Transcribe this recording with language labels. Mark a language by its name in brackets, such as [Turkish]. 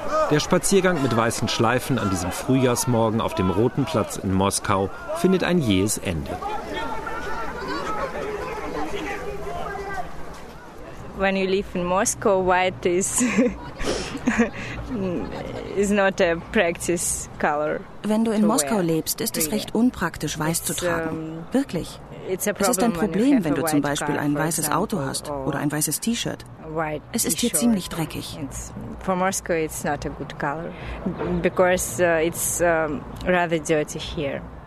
[German] Der Spaziergang mit weißen Schleifen an diesem Frühjahrsmorgen auf dem Roten Platz in Moskau findet ein jähes Ende. [English] When you live in Moscow, white is is not a practice color. [German] Wenn du in Moskau lebst, ist es recht unpraktisch, weiß zu tragen. Wirklich. Es ist ein Problem, wenn du zum Beispiel ein weißes Auto hast oder ein weißes T-Shirt. Es ist hier ziemlich dreckig. [English] For Moscow, it's not a good color, because it's rather dirty here.